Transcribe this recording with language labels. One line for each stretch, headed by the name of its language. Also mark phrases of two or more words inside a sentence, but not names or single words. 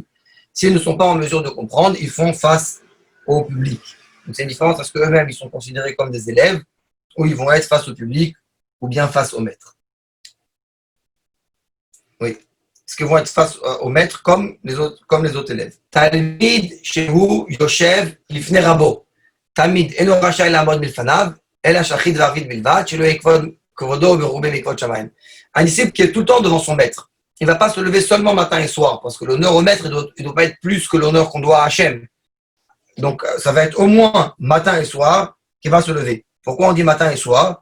French: S'ils ne sont pas en mesure de comprendre, ils font face au public. Donc c'est une différence parce qu'eux-mêmes, ils sont considérés comme des élèves, ou ils vont être face au public, ou bien face au maître. Oui. Est-ce qu'ils vont être face au maître comme les autres élèves.
Hebrew: תלמיד שהוא יושב לפני רבו. תלמיד אינו רשאי לעמוד מלפניו.
French: Un disciple qui est tout le temps devant son maître. Il ne va pas se lever seulement matin et soir, parce que l'honneur au maître ne doit pas être plus que l'honneur qu'on doit à Hachem. Donc, ça va être au moins matin et soir qu'il va se lever. Pourquoi on dit matin et soir?